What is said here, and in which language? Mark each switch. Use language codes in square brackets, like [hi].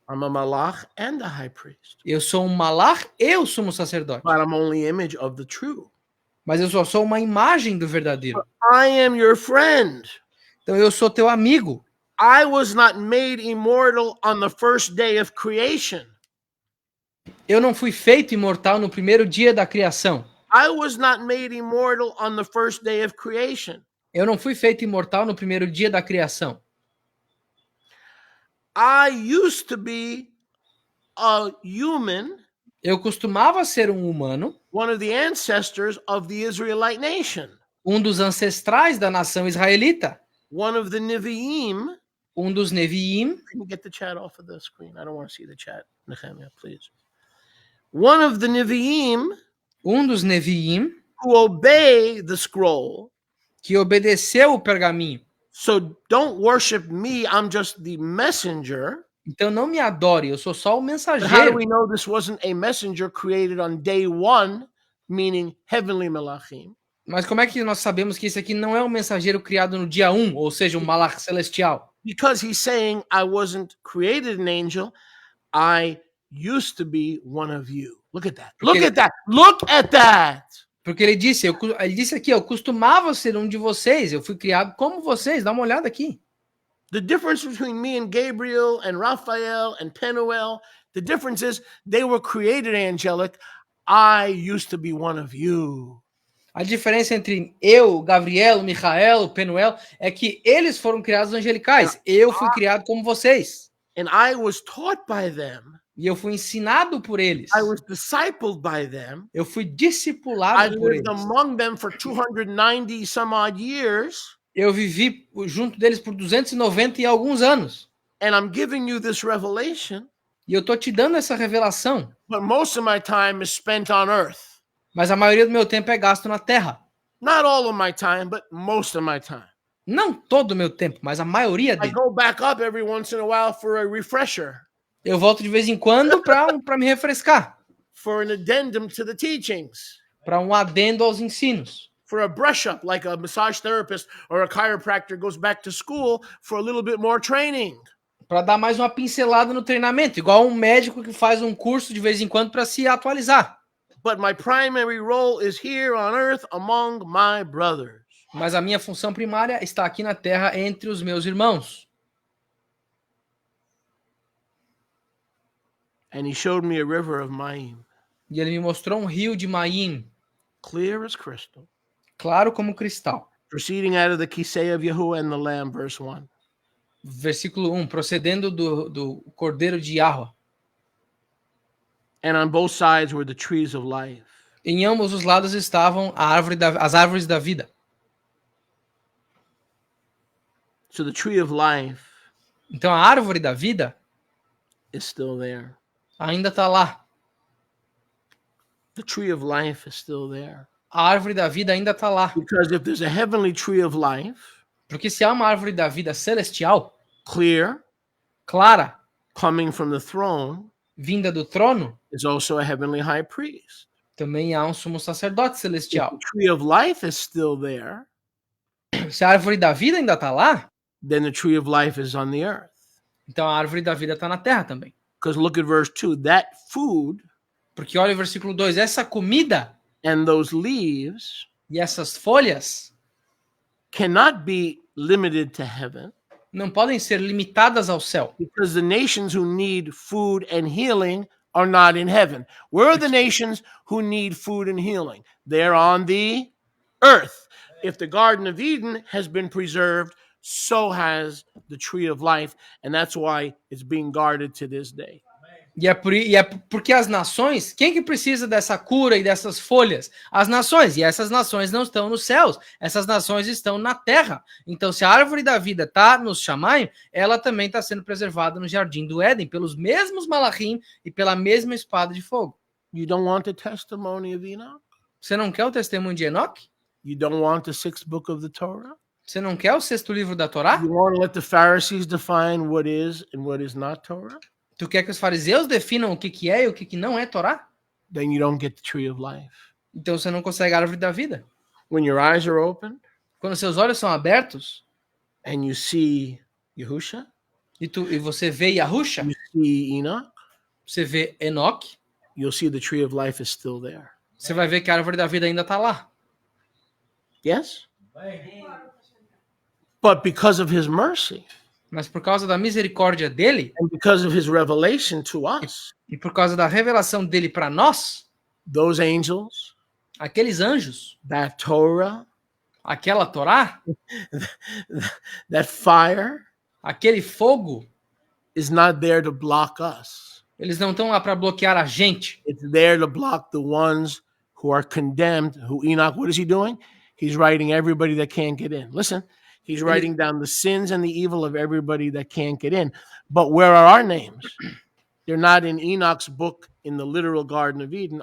[en] I'm a malach and a high priest. [pt] Eu sou um malach e o sumo sacerdote. [en] But I'm only image of the true. [pt] Mas eu só sou uma imagem do verdadeiro. [en] I am your friend. [pt] Então eu sou teu amigo. [en] I was not made immortal on the first day of creation. [pt] Eu não fui feito imortal no primeiro dia da criação. [en] I was not made immortal on the first day of creation. [pt] Eu não fui feito imortal no primeiro dia da criação. [en] I used to be a human. [pt] Eu costumava ser um humano. [en] One of the ancestors of the Israelite nation. [pt] Um dos ancestrais da nação israelita. [en] One of the Nevi'im. [pt] Um dos Nevi'im. [en] Can you get the chat off of the screen? I don't want to see the chat. Nehemiah, please. One of the Nevi'im. [pt] Um dos Nevi'im. [en] Who obey the scroll. [pt] Que obedeceu o pergaminho. [en] So don't worship me, I'm just the messenger. [pt] Então não me adore, eu sou só o mensageiro. [en] How do we know this wasn't a messenger created on day one, meaning heavenly malachim? [pt] Mas como é que nós sabemos que esse aqui não é um mensageiro criado no dia 1, ou seja, um malach celestial? [en] Because he's saying, I wasn't created an angel, I used to be one of you. Look at that. Look at that. Look at that. [pt] Porque ele disse aqui, eu costumava ser um de vocês, eu fui criado como vocês, dá uma olhada aqui. [en] The difference between me and Gabriel and Raphael and Penuel, the difference is they were created angelic, I used to be one of you. [pt] A diferença entre eu, Gabriel, Michael, Penuel, é que eles foram criados angelicais, eu fui criado como vocês. [en] And I was taught by them. [pt] E eu fui ensinado por eles. [en] I was discipled by them. [pt] Eu fui discipulado por eles. [en] I lived among them for 290 some odd years. [pt] Eu vivi junto deles por 290 e alguns anos. [en] And I'm giving you this revelation. [pt] E eu tô te dando essa revelação. [en] But most of my time is spent on earth. [pt] Mas a maioria do meu tempo é gasto na terra. [en] Not all of my time, but most of my time. [pt] Não todo o meu tempo, mas a maioria dele. [en] I go back up every once in a while for a refresher. [pt] Eu volto de vez em quando para me refrescar. [en] For an addendum to the teachings. [pt] Para um adendo aos ensinos. [en] For a brush up, like a massage therapist or a chiropractor goes back to school for a little bit more training. [pt] Para dar mais uma pincelada no treinamento, igual um médico que faz um curso de vez em quando para se atualizar. [en] But my primary role is here on earth among my brothers. [pt] Mas a minha função primária está aqui na terra entre os meus irmãos. [en] And he showed me a river of Maim. [pt] E ele me mostrou um rio de Maim. [en] Clear as crystal. [pt] Claro como cristal. [en] Proceeding out of the kisei of Yahuwah and the Lamb, verse 1. [pt] Versículo 1. Procedendo do cordeiro de Yahweh. [en] And on both sides were the trees of life. [pt] Em ambos os lados estavam as árvores da vida. [en] So the tree of life. [pt] Então a árvore da vida [en] is still there. [pt] Ainda está lá. [en] The tree of life is still there. [pt] A árvore da vida ainda está lá. [en] Because if there's a heavenly tree of life, [pt] porque se há uma árvore da vida celestial, [en] clear, [pt] clara, [en] coming from the throne, [pt] vinda do trono, [en] is also a heavenly high priest. [pt] Também há um sumo sacerdote celestial. [en] If the tree of life is still there, [pt] se a árvore da vida ainda está lá, [en] then the tree of life is on the earth. [pt] Então a árvore da vida está na terra também. [en] Because look at verse 2, that food, [pt] porque olha o versículo 2, essa comida [en] and those leaves [pt] e essas folhas [en] cannot be limited to heaven. [pt] Não podem ser limitadas ao céu. [en] Because the nations who need food and healing are not in heaven. Where are the nations who need food and healing? They're on the earth. If the Garden of Eden has been preserved, so has the tree of life, and that's why it's being guarded to this day. [pt] E é porque as nações, quem que precisa dessa cura e dessas folhas? As nações, e essas nações não estão nos céus, essas nações estão na terra. Então, se a árvore da vida está nos Shamayim, ela também está sendo preservada no jardim do Éden, pelos mesmos malachim e pela mesma espada de fogo. [en] You don't want the testimony of Enoch? [pt] Você não quer o testemunho de Enoch? [en] You don't want the 6th book of the Torah? [pt] Você não quer o 6º livro da Torá? [en] You want to let the Pharisees define what is and what is not Torah? [pt] Tu quer que os fariseus definam o que é e o que não é Torá? [en] Then you don't get the tree of life. [pt] Então você não consegue a árvore da vida. [en] When your eyes are open [pt] Quando seus olhos são abertos [en] and you see Yahusha, [pt] e você vê Yahusha, [en] you see Enoch, [pt] você vê Enoch, [en] you'll see the tree of life is still there. [pt] você vai ver que a árvore da vida ainda está lá. [en] Yes? But because of his mercy [pt] Mas por causa da misericórdia dele [en] and because of his revelation to us, [pt] e por causa da revelação dele para nós, [en] those angels, [pt] aqueles anjos, [en] that Torah, [pt] aquela Torá, [en] that fire [pt] aquele fogo, [en] is not there to block us. [pt] eles não estão lá para bloquear a gente. [en] It's there to block the ones who are condemned. Who Enoch, what is he doing? He's writing everybody that can't get in. Listen, he's writing down the sins and the evil of everybody that can't get in. But where are our names? They're not in Enoch's book in the literal Garden of Eden.